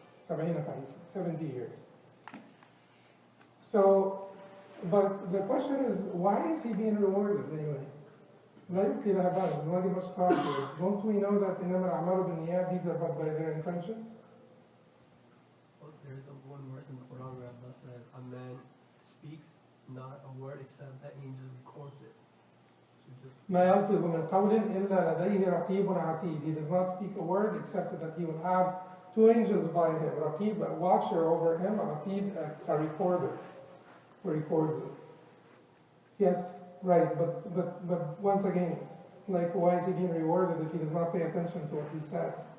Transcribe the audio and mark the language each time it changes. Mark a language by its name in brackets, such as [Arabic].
[English] 70 kharifan, 70 years. So, but the question is, why is he being rewarded anyway? [Arabic] لا يبقي لها بالا, [English] does not give much thought to it. Don't we know that [Arabic] إنما الأعمال بالنيات, [English] deeds are but by their intentions? There is one verse in the Quran where Allah says, a man speaks not a word except that angel records it. [Arabic] ما يلفظ من قول إلا لديه رقيب عتيد. [English] He does not speak a word except that he will have two angels by him, Raqib, a watcher over him, Atid, a recorder who records it. Yes, right, but once again, like, why is he being rewarded if he does not pay attention to what he said?